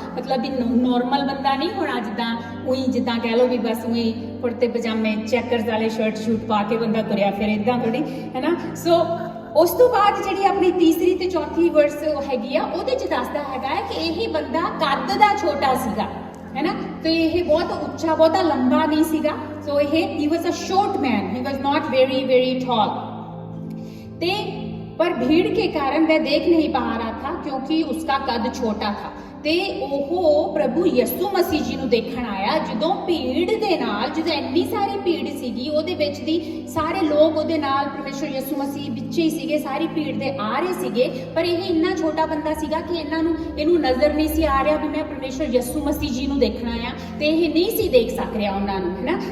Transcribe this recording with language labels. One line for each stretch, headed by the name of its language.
Punjabi: ਮਤਲਬ ਵੀ ਨੋਰਮਲ ਬੰਦਾ ਨਹੀਂ ਹੋਣਾ, ਜਿੱਦਾਂ ਉਹੀ ਜਿੱਦਾਂ ਕਹਿ ਲਓ ਵੀ ਬਸ ਉਹੀ ਕੁੜਤੇ ਪਜਾਮੇ ਚੈਕਰਸ ਵਾਲੇ ਸ਼ਰਟ ਪਾ ਕੇ ਬੰਦਾ ਤੁਰਿਆ ਫਿਰ, ਏਦਾਂ ਥੋੜੀ, ਹੈ ਨਾ। ਸੋ ਉਸ ਤੋਂ ਬਾਅਦ ਜਿਹੜੀ ਆਪਣੀ ਤੀਸਰੀ ਤੇ ਚੌਥੀ ਵਰਸ ਹੈਗੀ ਆ, ਉਹਦੇ 'ਚ ਦੱਸਦਾ ਹੈਗਾ ਹੈ ਕਿ ਇਹ ਬੰਦਾ ਕੱਦ ਦਾ ਛੋਟਾ ਸੀਗਾ, ਹੈ ਨਾ। ਤੇ ਇਹ ਬਹੁਤ ਉੱਚਾ, ਬਹੁਤਾ ਲੰਬਾ ਨਹੀਂ ਸੀਗਾ।
English: So he was a short man, he was not very very tall।
Hindi: ਤੇ पर भीड़ के कारण वह देख नहीं पा रहा था क्योंकि उसका कद छोटा था।
Punjabi: ਤੇ ਉਹ ਪ੍ਰਭੂ ਯਿਸੂ ਮਸੀਹ ਜੀ ਨੂੰ ਦੇਖਣ ਆਇਆ ਜਦੋਂ ਭੀੜ ਦੇ ਨਾਲ, ਜਦੋਂ ਇੰਨੀ ਸਾਰੀ ਭੀੜ ਸੀਗੀ ਉਹਦੇ ਵਿੱਚ ਦੀ ਸਾਰੇ ਲੋਕ ਉਹਦੇ ਨਾਲ ਪਰਮੇਸ਼ਰ ਯਿਸੂ ਮਸੀਹ ਵਿੱਚ ਹੀ ਸੀਗੇ, ਸਾਰੀ ਭੀੜ ਦੇ ਆ ਰਹੇ ਸੀਗੇ। ਪਰ ਇਹ ਇੰਨਾ ਛੋਟਾ ਬੰਦਾ ਸੀਗਾ ਕਿ ਇਹਨੂੰ ਨਜ਼ਰ ਨਹੀਂ ਸੀ ਆ ਰਿਹਾ ਵੀ ਮੈਂ ਪਰਮੇਸ਼ਰ ਯਿਸੂ ਮਸੀਹ ਜੀ ਨੂੰ ਦੇਖਣਾ ਆ, ਤੇ ਇਹ ਨਹੀਂ ਸੀ ਦੇਖ ਸਕ ਰਿਹਾ ਉਹਨਾਂ ਨੂੰ, ਹੈ ਨਾ।